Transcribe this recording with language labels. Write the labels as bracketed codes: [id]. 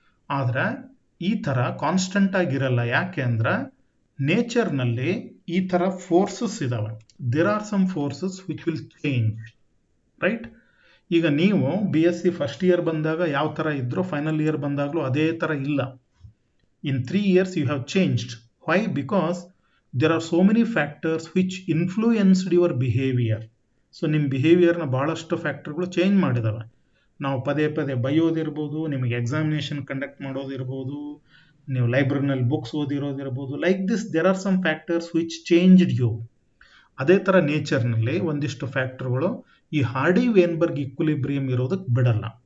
[kn] ಆದರೆ ಈ ಥರ ಕಾನ್ಸ್ಟೆಂಟ್ ಆಗಿರಲ್ಲ. ಯಾಕೆ ಅಂದ್ರೆ ನೇಚರ್ನಲ್ಲಿ ಈ ಥರ ಫೋರ್ಸಸ್ ಇದಾವೆ. [en] There are some forces which will change, right. [kn] ಈಗ ನೀವು BSc ಫಸ್ಟ್ ಇಯರ್ ಬಂದಾಗ ಯಾವ ಥರ ಇದ್ರೋ ಫೈನಲ್ ಇಯರ್ ಬಂದಾಗಲೂ ಅದೇ ಥರ ಇಲ್ಲ. [en] In 3 years you have changed. Why? Because there are so many factors which influenced your behavior. [kn] So ನಿಮ್ಮ ಬಿಹೇವಿಯರ್ನ ಭಾಳಷ್ಟು ಫ್ಯಾಕ್ಟರ್ಗಳು ಚೇಂಜ್ ಮಾಡಿದಾವೆ. ನಾವು ಪದೇ ಪದೇ ಬೈಯೋದಿರ್ಬೋದು, ನಿಮಗೆ ಎಕ್ಸಾಮಿನೇಷನ್ ಕಂಡಕ್ಟ್ ಮಾಡೋದಿರ್ಬೋದು, ನೀವು ಲೈಬ್ರರಿನಲ್ಲಿ books ಓದಿರೋದಿರ್ಬೋದು. [en] Like this there are some factors which changed you. [kn] ಅದೇ ಥರ ನೇಚರ್ನಲ್ಲಿ ಒಂದಿಷ್ಟು ಫ್ಯಾಕ್ಟರ್ಗಳು ಈ ಹಾರ್ಡಿ-ವೇನ್ಬರ್ಗ್ ಈಕ್ವಿಲಿಬ್ರಿಯಂ ಇರೋದಕ್ಕೆ ಬಿಡಲ್ಲ.